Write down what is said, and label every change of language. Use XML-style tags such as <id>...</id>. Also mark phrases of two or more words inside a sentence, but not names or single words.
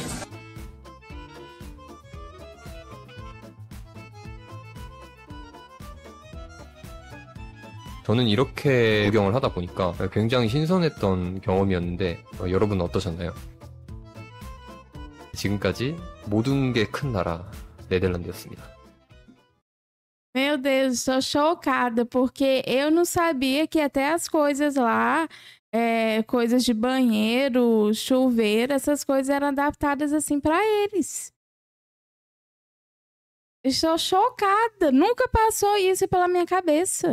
<ko>저는 이렇게 구경을 하다 보니까 굉장히 신선했던 경험이었는데 여러분은 어떠셨나요? 지금까지 모든 게 큰 나라 네덜란드였습니다.</ko> <pt>Meu Deus, estou chocada, porque eu não sabia que até as coisas lá, coisas de banheiro, chuveiro, essas coisas eram adaptadas assim para eles. Estou chocada, nunca passou isso pela minha cabeça.</pt>